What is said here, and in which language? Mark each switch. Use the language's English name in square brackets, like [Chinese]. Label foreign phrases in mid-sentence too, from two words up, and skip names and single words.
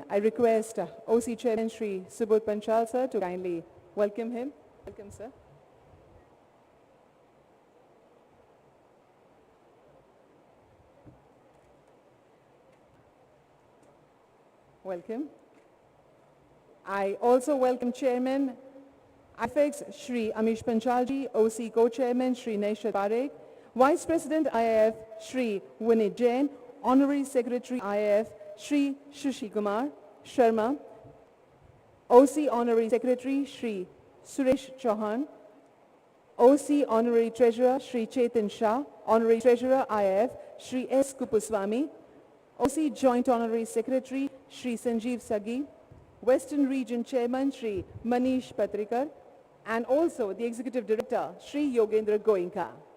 [English] I request OC Chairman Shri Subodh Panchal Sir to kindly welcome him. Welcome, Sir. Welcome. I also welcome Chairman IFEX Shri Amish Panchalji, OC Co-Chairman Shri Naishat Parekh, Vice President IIF Shri Vinit Jain, Honorary Secretary IIF Shri Shushi Kumar Sharma, OC Honorary Secretary Shri Suresh Chauhan, OC Honorary Treasurer Shri Chetan Shah, Honorary Treasurer IIF Shri S. Kupuswamy, OC Joint Honorary Secretary Shri Sanjeev Sagi, Western Region Chairman Shri Manish Patrikar, and also the Executive Director Shri Yogendra Goenka.